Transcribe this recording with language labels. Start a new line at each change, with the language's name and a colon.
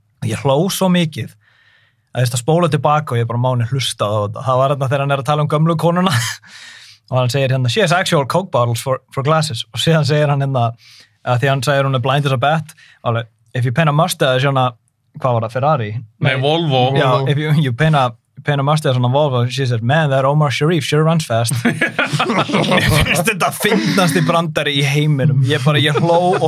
Icelandic: Ég hló svo mikið að ég spóla tilbaka og ég bara máni hlusta á þetta. Það var þarna þegar hann er að tala um gömlu konuna og hann segir hérna, she has actual coke bottles for glasses, og síðan segir hann hérna, að því hann segir hún er blind as a bat, alveg, if you paint a mustache svona, hvað var það, Ferrari? Nei, Volvo.
English: Já, if you paint a mustache on a Volvo, she said, man, that Omar Sharif sure runs fast.
Icelandic: Ég finnst þetta fyndnasti brandari í heiminum. Ég hló.